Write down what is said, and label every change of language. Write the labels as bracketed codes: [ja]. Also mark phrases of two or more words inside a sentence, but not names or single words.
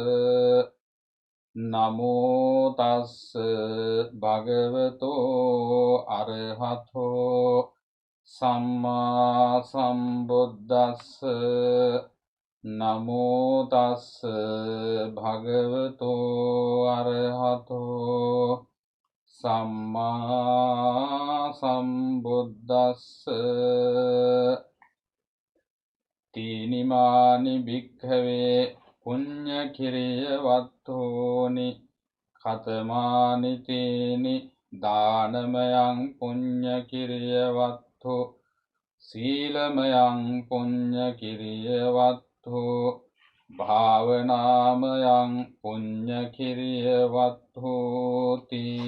[pi] නමෝ තස්ස භගවතෝ අරහතෝ සම්මා සම්බුද්දස්ස නමෝ තස්ස භගවතෝ අරහතෝ සම්මා සම්බුද්දස්ස තීනිමානි භික්ඛවේ පුඤ්ඤ කිරිය වත්තෝනි ඛතමානි තීනි දානමයං පුඤ්ඤ කිරිය වත්තෝ සීලමයං පුඤ්ඤ කිරිය වත්තෝ භාවනාමයං පුඤ්ඤ කිරිය වත්තෝති.